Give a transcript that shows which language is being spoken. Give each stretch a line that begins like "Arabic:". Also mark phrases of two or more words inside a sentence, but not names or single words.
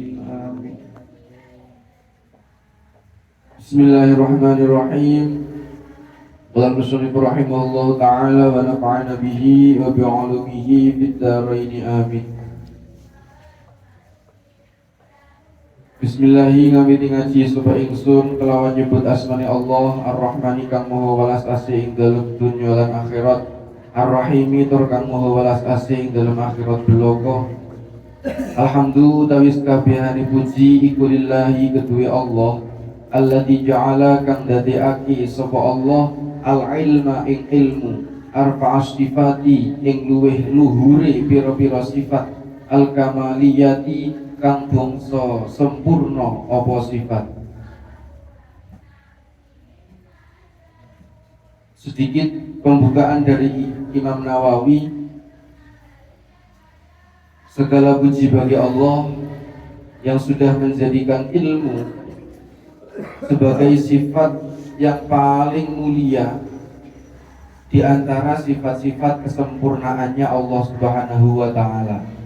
Arabic: آمين. بسم الله الرحمن الرحيم. قال المصنف رحمه الله تعالى ونفعنا به وبعلومه في الدارين آمين.
Javanese: Bismillahi ngami ngaji sapa ingsun kelawan nyebut asmani Allah Ar-Rahmani kang maha welas asih ing dalem dunya lan akhirat, Ar-Rahimi tur kang maha welas asih ing dalem akhirat belaka. Alhamdulillah tawis kabehane puji iku lillahi kedue Allah
Arabic: الذي جعل
Javanese: kang dadekake sapa Allah al-ilma ing ilmu
Arabic: أرفع الصفات
Javanese: ing luweh luhure pira-pira sifat al-kamaliyati kang bangsa sempurna apa sifat.
Indonesian: Sedikit pembukaan dari Imam Nawawi. Segala puji bagi Allah yang sudah menjadikan ilmu sebagai sifat yang paling mulia di antara sifat-sifat kesempurnaannya Allah
Arabic: سبحانه وتعالى.